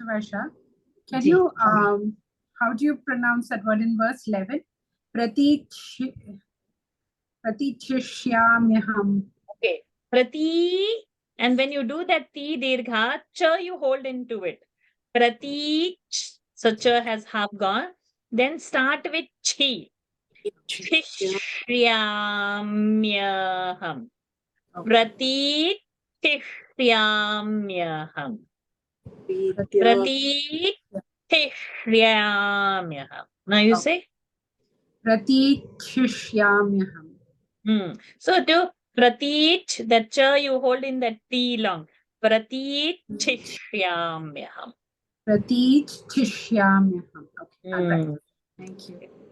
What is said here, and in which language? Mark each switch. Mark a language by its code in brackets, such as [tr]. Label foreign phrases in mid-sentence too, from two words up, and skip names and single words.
[en] Varsha, can you, how do you pronounce that word in verse 11? [sa] Pratichishyamyaham. [en] Okay. Prati. And when you do that ti dirgha, cha you hold into it. Prati. So cha has half gone. Then start with chi. Tishyamyaham. [sa] Pratishyamyaham. Pratishyamyaham. [en] Now you say? [sa] Pratichishyamyaham. [en] So to pratich, that cha you hold in that T long. [sa] Pratichishyamyaham. Pratichishyamyaham. [en] Okay, I'll practice. Thank you.